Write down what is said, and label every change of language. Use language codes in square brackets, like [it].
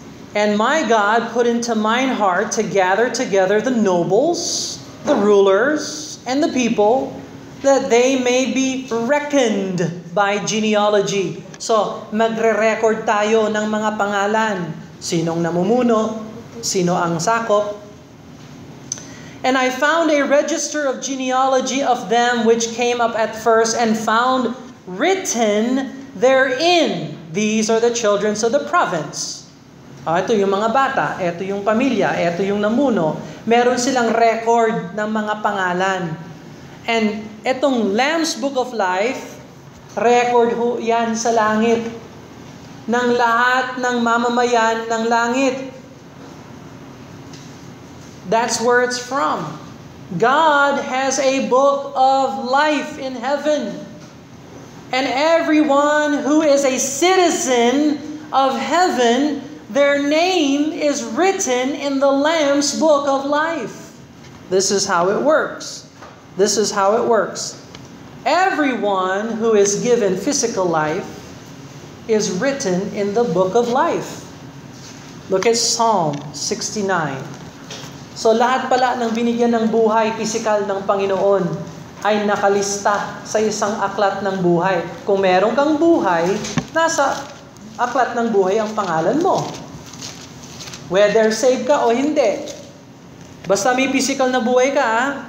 [en] And my God put into mine heart to gather together the nobles, the rulers, and the people, that they may be reckoned by genealogy. [tl] So, magre-record tayo ng mga pangalan. Sinong namumuno, sino ang sakop. [en] And I found a register of genealogy of them which came up at first, and found written therein, these are the children of the province. [tl] Ito yung mga bata, ito yung pamilya, ito yung namuno. Meron silang record ng mga pangalan. And itong Lamb's Book of Life, record ho yan sa langit ng lahat ng mamamayan ng langit. [en] That's where it's from. God has a book of life in heaven. And everyone who is a citizen of heaven, their name is written in the Lamb's Book of Life. This is how it works. This is how it works. Everyone who is given physical life is written in the Book of Life. Look at Psalm 69. [tl] So lahat pala ng binigyan ng buhay, pisikal ng Panginoon, ay nakalista sa isang aklat ng buhay. Kung meron kang buhay, nasa aklat ng buhay ang pangalan mo. [en] Whether saved [tl] ka o hindi. Basta may pisikal na buhay ka, ha?